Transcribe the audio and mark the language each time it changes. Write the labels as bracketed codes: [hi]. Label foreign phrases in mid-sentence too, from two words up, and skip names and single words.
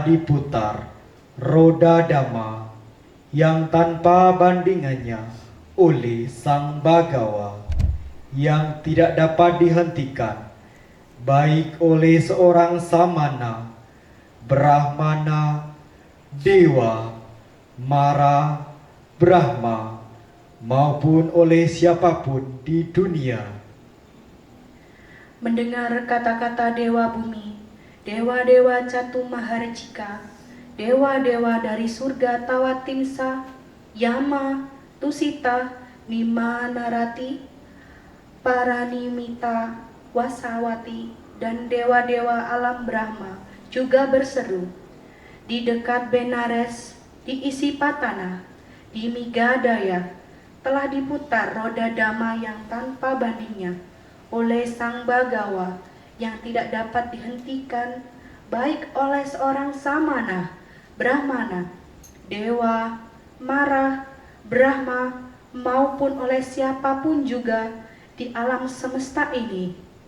[id] diputar roda dhamma yang tanpa bandingannya oleh Sang Bhagawa, yang tidak dapat dihentikan baik oleh seorang samana, brahmana, dewa, mara, brahma, maupun oleh siapapun di dunia. Mendengar kata-kata dewa bumi, dewa-dewa Catu Maharjika, dewa-dewa dari surga Tawatimsa, Yama, Tusita, Nima Narati, Paranimita, Wasawati, dan dewa-dewa alam Brahma juga berseru. Di dekat Benares, di Isipatana, di Migadaya telah diputar roda dhamma yang tanpa bandingnya oleh Sang Bhagawa, yang tidak dapat dihentikan baik oleh seorang samana, brahmana, dewa, mara, brahma, maupun oleh siapapun juga di alam semesta ini.